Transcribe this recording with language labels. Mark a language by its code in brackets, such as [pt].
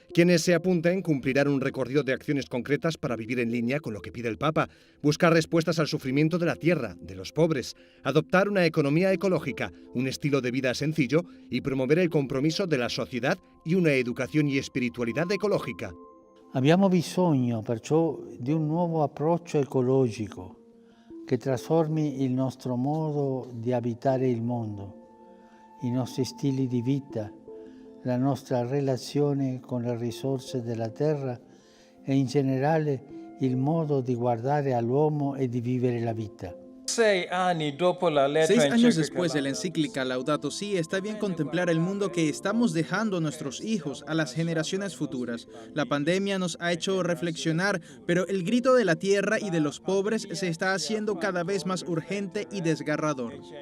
[es] Quienes se apunten cumplirán un recorrido de acciones concretas para vivir en línea con lo que pide el Papa, buscar respuestas al sufrimiento de la tierra, de los pobres, adoptar una economía ecológica, un estilo de vida sencillo y promover el compromiso de la sociedad y una educación y espiritualidad ecológica. [it] Abbiamo bisogno perciò di un nuovo approccio ecologico che trasformi il nostro modo di abitare il mondo, i nostri stili di vita, la nostra relazione con le risorse della terra e in generale il modo di guardare all'uomo e di vivere la vita. [es] 6 años después de la encíclica Laudato Si, está bien contemplar el mundo que estamos dejando a nuestros hijos, a las generaciones futuras. La pandemia nos ha hecho reflexionar, pero el grito de la tierra y de los pobres se está haciendo cada vez más urgente y desgarrador.